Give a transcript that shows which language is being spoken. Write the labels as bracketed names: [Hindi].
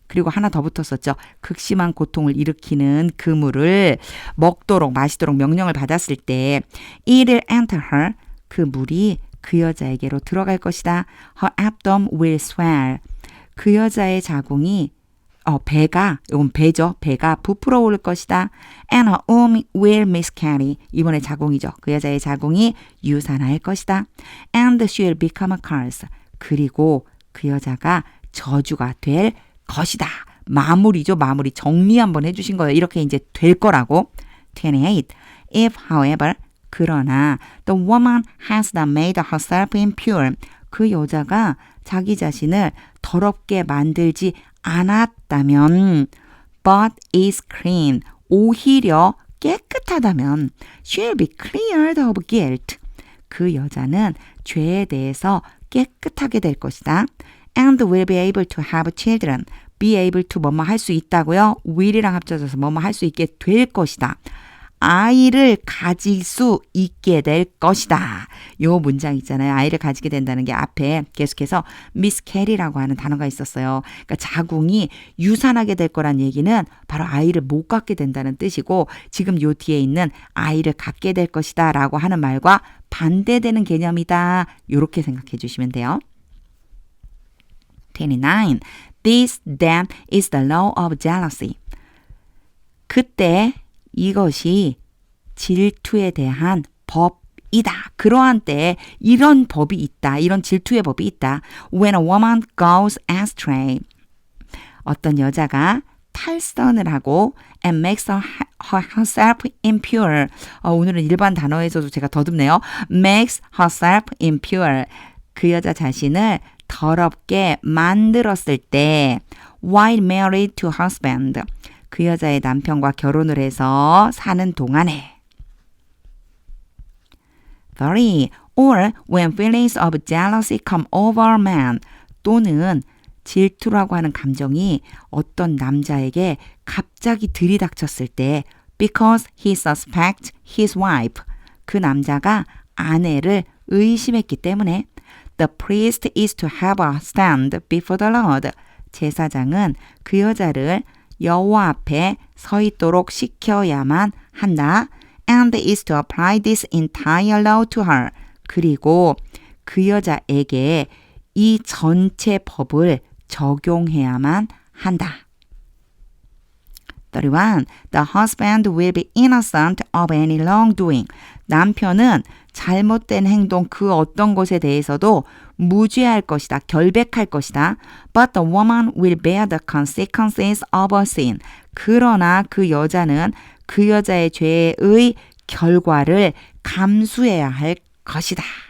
[Korean] 그리고 하나 더 붙었었죠. 극심한 고통을 일으키는 그 물을 먹도록 마시도록 명령을 받았을 때 [English] it will enter her. [Korean] 그 물이 그 여자에게로 들어갈 것이다. [English] Her abdomen will swell. [Korean] 그 여자의 자궁이 배가, 이건 배죠. 배가 부풀어 오를 것이다. [English] And her womb will miscarry. [Korean] 이번에 자궁이죠. 그 여자의 자궁이 유산할 것이다. [English] And she will become a curse. [Korean] 그리고 그 여자가 저주가 될 것이다. 마무리죠. 마무리. 정리 한번 해주신 거예요. 이렇게 이제 될 거라고. 28. [English] If, however, [Korean] 그러나 [English] the woman has not made herself impure. [Korean] 그 여자가 자기 자신을 더럽게 만들지 않았다면 [English] but is clean. [Korean] 오히려 깨끗하다면 [English] she'll be cleared of guilt. [Korean] 그 여자는 죄에 대해서 깨끗하게 될 것이다. [English] And will be able to have children. [Korean] be able to 뭐뭐 할 수 있다고요. will이랑 합쳐져서 뭐뭐 할 수 있게 될 것이다. 아이를 가질 수 있게 될 것이다. 요 문장 있잖아요. 아이를 가지게 된다는 게 앞에 계속해서 miscarry라고 하는 단어가 있었어요. 그러니까 자궁이 유산하게 될 거란 얘기는 바로 아이를 못 갖게 된다는 뜻이고, 지금 요 뒤에 있는 아이를 갖게 될 것이다 라고 하는 말과 반대되는 개념이다. 요렇게 생각해 주시면 돼요. 29. [English] This then is the law of jealousy. [Korean] 그때 이것이 질투에 대한 법이다. 그러한 때에 이런 법이 있다. 이런 질투의 법이 있다. [English] When a woman goes astray. [Korean] 어떤 여자가 탈선을 하고 [English] and makes a herself impure. [Korean] 오늘은 일반 단어에서도 제가 더듬네요. [English] makes herself impure. [Korean] 그 여자 자신을 더럽게 만들었을 때 [English] while married to husband. [Korean] 그 여자의 남편과 결혼을 해서 사는 동안에 30. [English] Or when feelings of jealousy come over a man. [Korean] 또는 질투라고 하는 감정이 어떤 남자에게 갑자기 들이닥쳤을 때 [English] because he suspects his wife. [Korean] 그 남자가 아내를 의심했기 때문에 [English] the priest is to have a stand before the Lord. [Korean] 제사장은 그 여자를 여호와 앞에 서 있도록 시켜야만 한다. [English] And is to apply this entire law to her. [Korean] 그리고 그 여자에게 이 전체 법을 적용해야만 한다. 31. [English] The husband will be innocent of any wrongdoing. [Korean] 남편은 잘못된 행동 그 어떤 것에 대해서도 무죄할 것이다. 결백할 것이다. [English] But the woman will bear the consequences of her sin. [Korean] 그러나 그 여자는 그 여자의 죄의 결과를 감수해야 할 것이다.